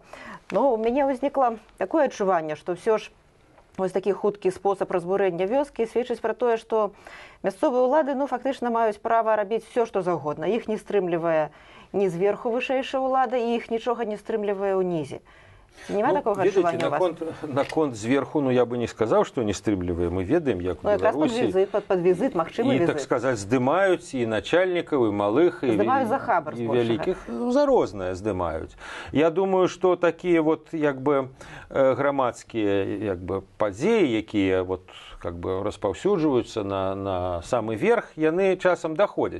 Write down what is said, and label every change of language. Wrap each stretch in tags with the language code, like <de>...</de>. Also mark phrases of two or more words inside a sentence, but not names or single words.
<be>Ну, у мяне ўзнікла такое адчуванне, што ўсё ж вось такі хуткі спосаб разбурэння вёскі сведчыць пра тое, што мясцовыя ўлады, ну, фактычна маюць права рабіць все, што заўгодна. Іх не стрымлівае ні зверху вышэйшая ўлада, і іх нічога не стрымлівае ўнізе. Нема такого адчування у вас? Наконт зверху, ну,</be> <ru>я бы не сказал, что</ru> <be>не стрымлівае. Мы ведаем, як у Беларусі. Пад візит, магчымы візит. І, так сказаць, здымаюць і начальнікаў, і малых, і вялікіх. За рознае здымаюць. Я думаю, што такія вот, як бы, грамадскія, як бы, падзеі, якія вот, как бы, распаўсюджваюцца на самы верх, яны часам даходзяць.</be>